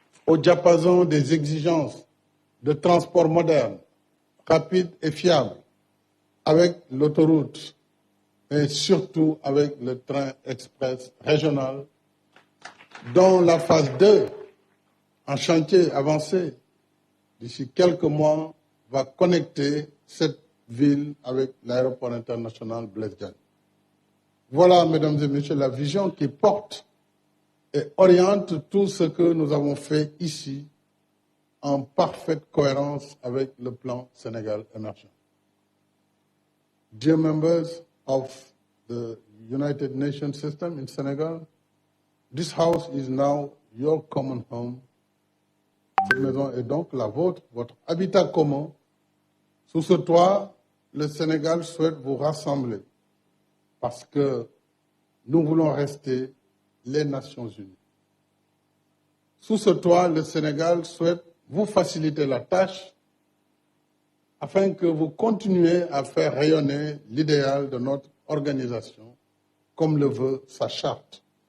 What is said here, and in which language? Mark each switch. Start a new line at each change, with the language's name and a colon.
French: au diapason des exigences de transport moderne, rapide et fiable, avec l'autoroute, et surtout avec le train express régional, dont la phase 2, en chantier avancé, d'ici quelques mois, va connecter cette ville avec l'aéroport international Blaise Diagne. Voilà, mesdames et messieurs, la vision qui porte et oriente tout ce que nous avons fait ici en parfaite cohérence avec le plan Sénégal émergent.
English: Dear members of the United Nations system in Senegal, this house is now your common home.
French: Cette maison est donc la vôtre, votre habitat commun. Sous ce toit, le Sénégal souhaite vous rassembler parce que nous voulons rester les Nations Unies. Sous ce toit, le Sénégal souhaite vous faciliter la tâche afin que vous continuiez à faire rayonner l'idéal de notre organisation comme le veut sa charte.